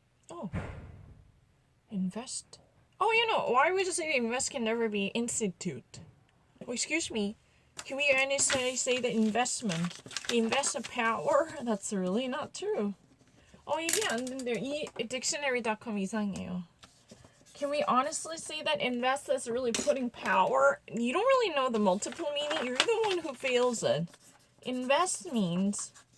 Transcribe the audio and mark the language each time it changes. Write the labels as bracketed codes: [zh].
[en] Oh. Invest. Oh, why would you say invest can never be institute? Oh, excuse me. Can we honestly say that investment, invest a power? That's really not true. [ko] 이게 안 된대요. 이 dictionary.com 이상해요. [en] Can we honestly say that invest is really putting power? You don't really know the multiple meaning. You're the one who fails it. Invest means